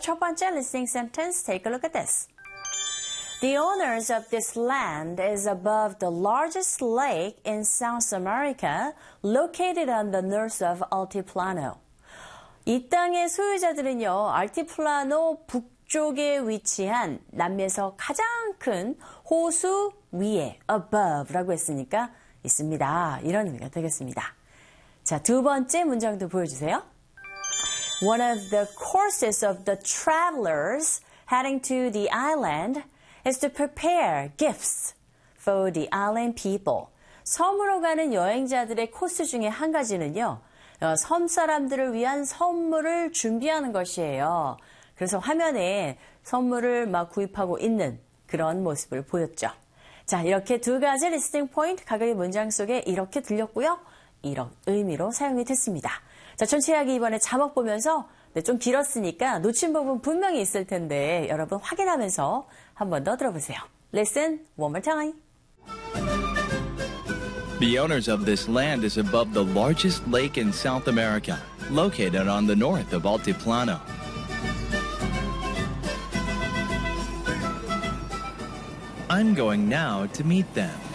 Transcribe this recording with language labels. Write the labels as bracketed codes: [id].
[ko] 첫 번째 [en] listening sentence, take a look at this. The owners of this land is above the largest lake in South America, located on the north of Altiplano. [ko] 이 땅의 소유자들은요, 알티플라노 북쪽에 위치한 남미에서 가장 큰 호수 위에, above라고 했으니까 있습니다. 이런 의미가 되겠습니다. 자, 두 번째 문장도 보여주세요. [en] One of the courses of the travelers heading to the island is to prepare gifts for the island people. [ko] 섬으로 가는 여행자들의 코스 중에 한 가지는요. 섬 사람들을 위한 선물을 준비하는 것이에요. 그래서 화면에 선물을 막 구입하고 있는 그런 모습을 보였죠. 자, 이렇게 두 가지 리스팅 포인트 각각의 문장 속에 이렇게 들렸고요. 이런 의미로 사용이 됐습니다. 자, 전체 이야기 이번에 자막 보면서 네, 좀 길었으니까 놓친 부분 분명히 있을 텐데 여러분 확인하면서 한 번 더 들어보세요. [en] Listen one more time. The owners of this land is above the largest lake in South America, located on the north of Altiplano. I'm going now to meet them.